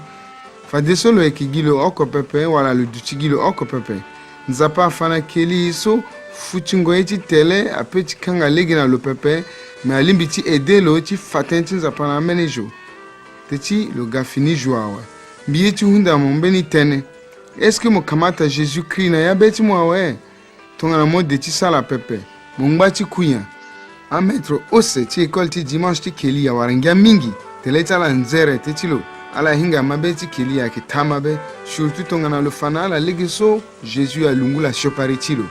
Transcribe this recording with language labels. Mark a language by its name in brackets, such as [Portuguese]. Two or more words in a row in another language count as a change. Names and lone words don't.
[Sango] Fade so lo yeke gi lo oko pepe wala lo duti gi lo oko pepe. Nzapa afa na keli so futingo ye ti tele apeut ti kanga lege na lo pepe me alingbi ti ede lo ti fa tënë ti nzapa na ambeni zo. Te ti lo ga fini zo awe. Mbi ye ti hunda mo mbeni tënë. [French] Est-ce que [Sango] mo kamata Jésus-Christ na ya be ti mo awe? Tongana mo de ti sala pepe. Mo ngba ti kuya. A maître ose ti école ti dimanche ti keli ya wara ngia mingi. Tele ti ala nzere te ti lo. Ala hinga mabe ti keli ayeke ta mabe. Surtout tongana lo fana ala lege so Jésus alungu la siopari ti lo.